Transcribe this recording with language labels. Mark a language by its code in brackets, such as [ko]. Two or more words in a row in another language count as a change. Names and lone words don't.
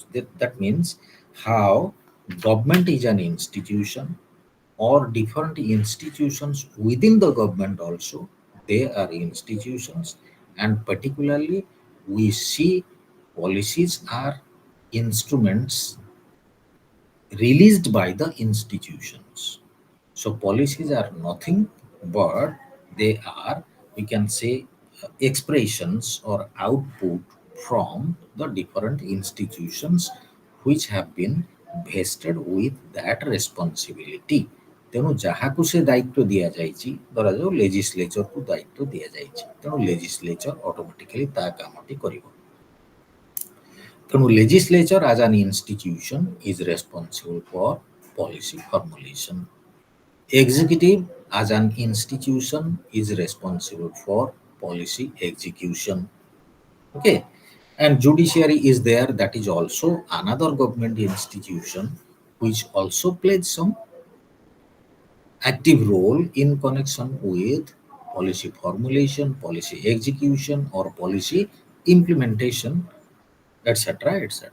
[en] That means how government is an institution, or different institutions within the government also, they are institutions, and particularly we see policies are instruments released by the institutions. So policies are nothing but they are, we can say, expressions or output from the different institutions which have been vested with that responsibility. [or] ତେଣୁ ଯାହାକୁ ସେ ଦାୟିତ୍ୱ ଦିଆଯାଇଛି, ଧରାଯାଉ ଲେଜିସ୍ଲେଚରକୁ ଦାୟିତ୍ୱ ଦିଆଯାଇଛି, ତେଣୁ [en] legislature automatically [or] ତା କାମଟି କରିବ। [en] ତେଣୁ legislature as an institution is responsible for policy formulation. Executive as an institution is responsible for policy execution. Okay. And judiciary is there, that is also another government institution which also plays some active role in connection with policy formulation, policy execution, or policy implementation, etc., etc.